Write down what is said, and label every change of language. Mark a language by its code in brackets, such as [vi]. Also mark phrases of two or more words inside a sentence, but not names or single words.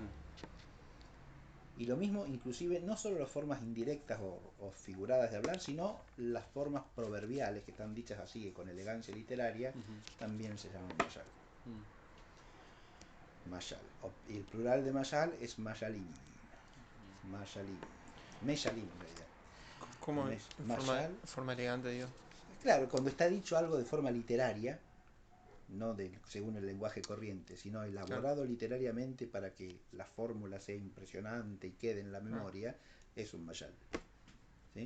[es] Y lo mismo, inclusive, no solo las formas indirectas o figuradas de hablar, sino las formas proverbiales que están dichas así con elegancia literaria, también se llaman mashal. Mashal. Y el plural de mashal es mashalim. Mashalim. Meshalim en realidad. ¿Cómo es? Forma elegante, digo. Claro, cuando está dicho algo de forma literaria, no según el lenguaje corriente, sino elaborado literariamente para que la fórmula sea impresionante y quede en la memoria, es un mashal. ¿Sí?